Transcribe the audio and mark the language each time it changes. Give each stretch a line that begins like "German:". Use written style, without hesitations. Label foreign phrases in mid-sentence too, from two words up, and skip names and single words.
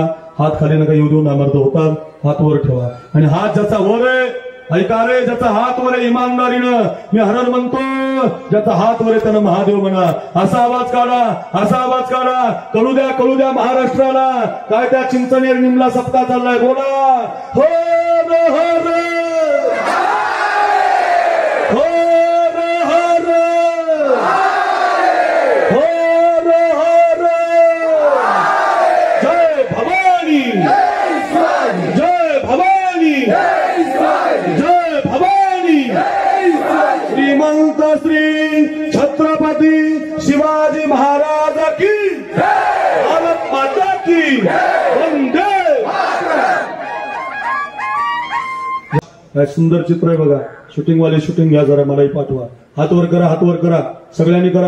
Marathi: हात खाली नका येऊ देऊ, नामर्द होतात. हात वर ठेवा. आणि हात ज्याचा वर आहे, ऐका रे, ज्याचा हात वर आहे इमानदारीनं, मी हरण म्हणतो, ज्याचा हात वर आहे त्यानं महादेव म्हणा. असा आवाज काढा, असा आवाज काढा. कळू द्या महाराष्ट्राला, काय त्या चिंचनेर निमला सप्ताह चाललाय. बोला हो रे, हो रे, हो रे, हो रे, हो रे, हो रे. जय भवानी, जय भवानी, जय भवानी.
Hindi: श्रीमंत श्री छत्रपती शिवाजी महाराज की, भारत माता की वंदे.
Marathi: सुंदर चित्र आहे बघा. शूटिंग वाले शूटिंग घ्या जरा, मलाही पाठवा. हात वर करा, हात वर करा, सगळ्यांनी करा.